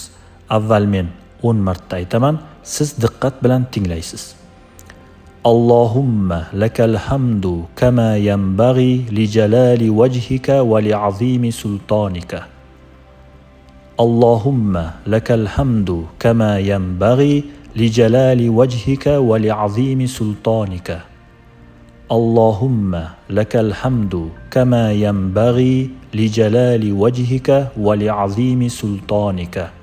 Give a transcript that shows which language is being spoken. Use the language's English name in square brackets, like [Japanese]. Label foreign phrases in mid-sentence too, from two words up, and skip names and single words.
[Uzbek] Avval men 10 marta aytaman, siz diqqat bilan tinglaysiz. [Arabic] اللهم لك الحمد كما ينبغي لجلال وجهك ولعظيم سلطانك. اللهم لك الحمد كما ينبغي لجلال وجهك ولعظيم سلطانك. اللهم لك الحمد كما ينبغي لجلال وجهك ولعظيم سلطانك.